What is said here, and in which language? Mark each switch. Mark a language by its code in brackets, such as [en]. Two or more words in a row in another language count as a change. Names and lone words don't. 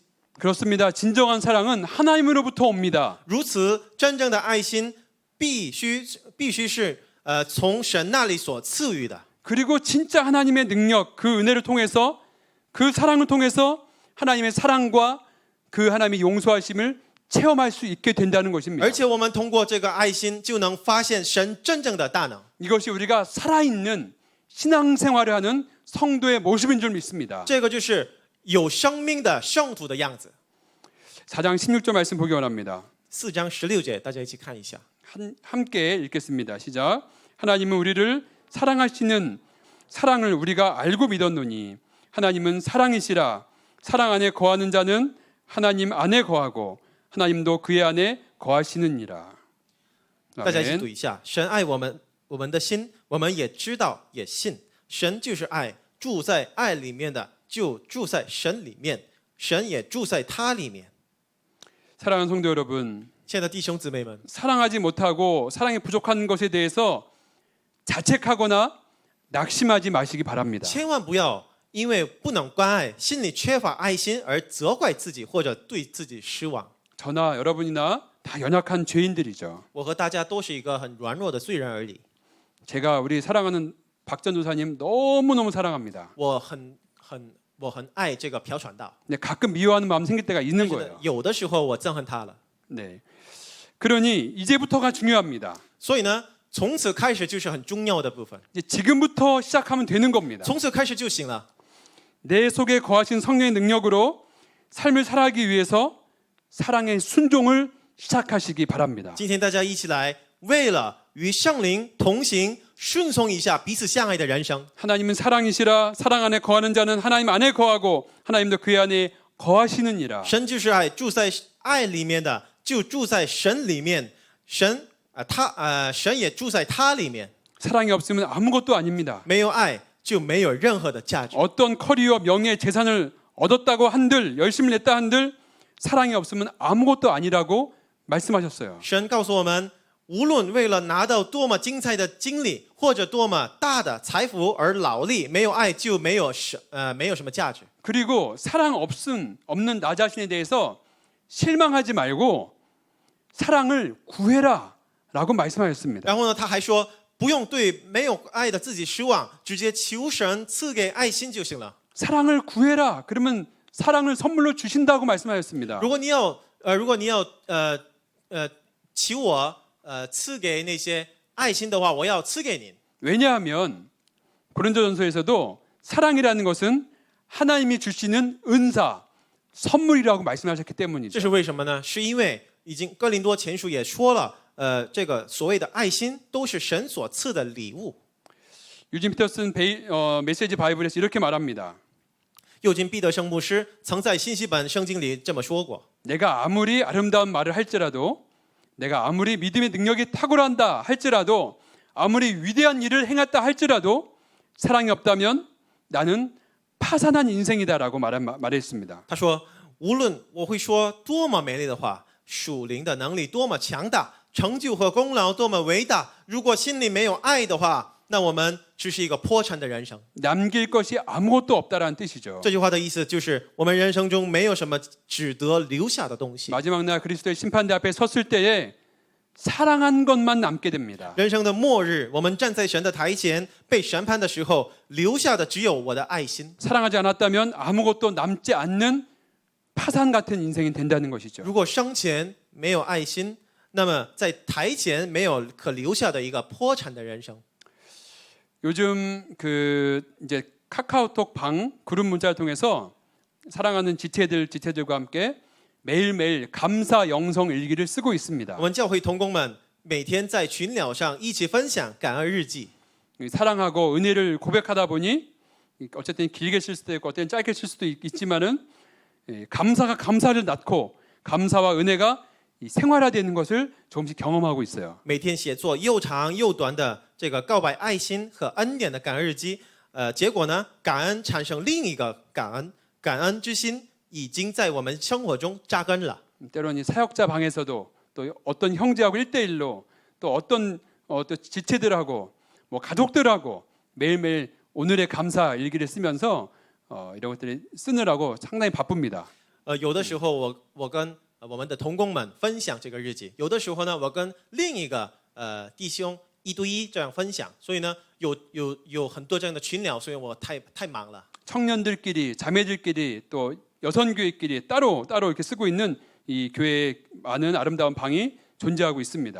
[ko] 그렇습니다. 진정한 사랑은 하나님으로부터 옵니다. [zh] 如此，真正的爱心必须是从神那里所赐予的。 [ko] 그리고 진짜 하나님의 능력, 그 은혜를 통해서 그 사랑을 통해서 하나님의 사랑과 그 하나님의 용서하심을 체험할 수 있게 된다는 것입니다. [zh] 而且我们通过这个爱心，就能发现神真正的大能。 [ko] 이것이 우리가 살아있는 신앙생활을 하는 성도의 모습인 줄 믿습니다. [zh] 这个就是有生命的圣徒的样子。 [ko] 4장 16절 말씀 보기 원합니다. [zh] 4 章16节，大家一起看一下。 [ko] 함께 읽겠습니다. 시작. 하나님은 우리를 사랑하시는 사랑을 우리가 알고 믿었노니 하나님은 사랑이시라. 사랑 안에 거하는 자는 하나님 안에 거하고 하나님도 그의 안에 거하시느니라. [zh] 大家一起读 [ko] 아멘. [zh] 一下。神爱我们，我们的心，我们也知道，也信。神就是爱，住在爱里面的，就住在神里面，神也住在他里面。 [ko] 사랑하는 성도 여러분, [zh] 亲爱的弟兄姊妹们， [ko] 사랑하지 못하고 사랑이 부족한 것에 대해서 자책하거나 낙심하지 마시기 바랍니다. [zh] 千万不要因为不能关爱，心里缺乏爱心而责怪自己或者对自己失望。 [ko] 저나 여러분이나 다 연약한 죄인들이죠. [zh] 我和大家都是一个很软弱的罪人而已。 [ko] 제가 우리 사랑하는 박 전도사님 너무너무 사랑합니다. [zh] 我很爱这个朴传道， [ko] 근데 가끔 미워하는 마음 생길 때가 있는 [zh] 但是呢 [ko] 거예요. [zh] 有的时候我憎恨他了。 [ko] 네. 그러니 이제부터가 중요합니다. [zh] 所以呢，从此开始就是很重要的部分， [ko] 이제 지금부터 시작하면 되는 겁니다. [zh] 从此开始就行了。 [ko] 내 속에 거하신 성령의 능력으로 삶을 살아가기 위해서 사랑의 순종을 시작하시기 바랍니다. [zh] 今天大家一起来，为了与圣灵同行，顺从一下彼此相爱的人生。 [ko] 하나님은 사랑이시라. 사랑 안에 거하는 자는 하나님 안에 거하고 하나님도 그의 안에 거하시느니라. [zh] 神就是爱，住在爱里面的就住在神里面，神也住在他里面。 [ko] 사랑이 없으면 아무것도 아닙니다. [zh] 没有爱就没有任何的价值。 [ko] 어떤 커리어, 명예, 재산을 얻었다고 한들 열심히 냈다 한들 사랑이 없으면 아무것도 아니라고 말씀하셨어요. [zh] 神告诉我们，无论为了拿到多么精彩的经历或者多么大的财富而劳力，没有爱就没有什么价值。 [ko] 그리고 사랑 없는 나 자신에 대해서 실망하지 말고 사랑을 구해라라고 말씀하셨습니다. [zh] 然后呢，他还说，不用对没有爱的自己失望，直接求神赐给爱心就行了。 [ko] 사랑을 구해라. 그러면 사랑을 선물로 주신다고 말씀하셨습니다. [zh] 如果你要求我赐给那些爱心的话，我要赐给您。 [ko] 왜냐하면 고린도전서에서도 사랑이라는 것은 하나님이 주시는 은사, 선물이라고 말씀하셨기 [zh] 这 [ko] 때문이죠. [zh] 是为什么呢？是因为已经哥林多前书也说了，这个所谓的爱心都是神所赐的礼物。 [ko] 유진 피터슨 메시지 바이블에서 이렇게 말합니다. [zh] 右金彼得圣牧师曾在信息本圣经里这么说过： [ko] 내가 아무리 아름다운 말을 할지라도 내가 아무리 믿음의 능력이 탁월한다 할지라도 아무리 위대한 일을 행했다 할지라도 사랑이 없다면 나는 파산한 인생이다라고 말했습니다. [zh] 他说，无论我会说多么美丽的话，属灵的能力多么强大，成就和功劳多么伟大，如果心里没有爱的话，那我们只是一个破产的人生。 [ko] 남길 것이 아무것도 없다라는 뜻이죠. [zh] 这句话的意思就是，我们人生中没有什么值得留下的东西。 [ko] 마지막 날 그리스도의 심판대 앞에 섰을 때에 사랑한 것만 남게 됩니다. [zh] 人生的末日，我们站在神的台前被审判的时候，留下的只有我的爱心。 [ko] 사랑하지 않았다면 아무것도 남지 않는 파산 같은 인생이 된다는 것이죠. [zh] 如果生前没有爱心，那么在台前没有可留下的一个破产的人生。 [ko] 요즘 그 이제 카카오톡 방 그룹 문자를 통해서 사랑하는 지체들과 함께 매일매일 감사 영성 일기를 쓰고 있습니다. [zh] 我们教会同工们每天在群聊上一起分享感恩日记。 [ko] 사랑하고 은혜를 고백하다 보니 어쨌든 길게 쓸 수도 있고 어쨌든 짧게 쓸 수도 있지만은 감사가 감사를 낳고 감사와 은혜가 생활화되는 것을 조금씩 경험하고 있어요. [zh] 每天写作又长又短的这个告白爱心和恩典的感恩日记，结果呢，感恩产生另一个感恩之心已经在我们生活中扎根了。 [ko] 때로는 이 사역자 방에서도 또 어떤 형제하고 1대1로 또 어떤 또 지체들하고 뭐 가족들하고 매일매일 오늘의 감사 일기를 쓰면서 이런 것들을 쓰느라고 상당히 바쁩니다. [zh] 有的时候我跟我们的同工们分享这个日记，有的时候呢，我跟另一个弟兄一对一这样分享，所以呢，有很多这样的群聊，所以我太忙了。 [ko] 청년들끼리 자매들끼리 또 여선교회끼리 따로 이렇게 쓰고 있는 이 교회에 많은 아름다운 방이 존재하고 있습니다.